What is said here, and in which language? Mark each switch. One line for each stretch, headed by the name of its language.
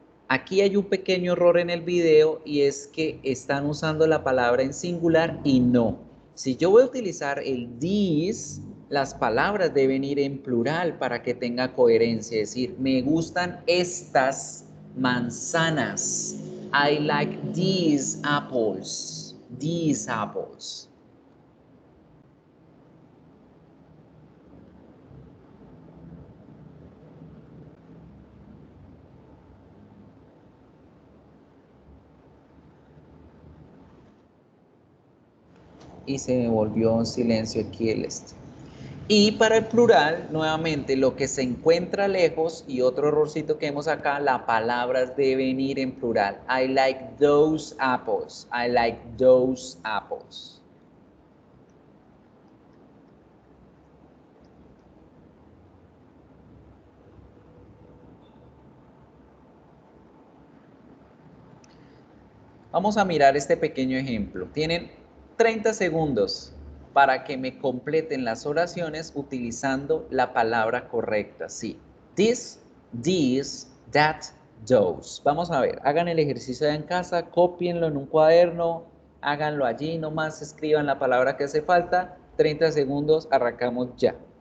Spanish: Aquí hay un pequeño error en el video y es que están usando la palabra en singular y no. Si yo voy a utilizar el these, las palabras deben ir en plural para que tenga coherencia. Es decir, me gustan estas manzanas.
English: I like these apples. These apples.
Spanish: Y se me volvió un silencio aquí el este. Y para el plural, nuevamente, lo que se encuentra lejos y otro errorcito que vemos acá, las palabras deben ir en plural.
English: I like those apples. I like those apples.
Spanish: Vamos a mirar este pequeño ejemplo. Tienen 30 segundos para que me completen las oraciones utilizando la palabra correcta.
English: Sí, this, these, that, those.
Spanish: Vamos a ver, hagan el ejercicio en casa, cópienlo en un cuaderno, háganlo allí, nomás escriban la palabra que hace falta. 30 segundos, arrancamos ya.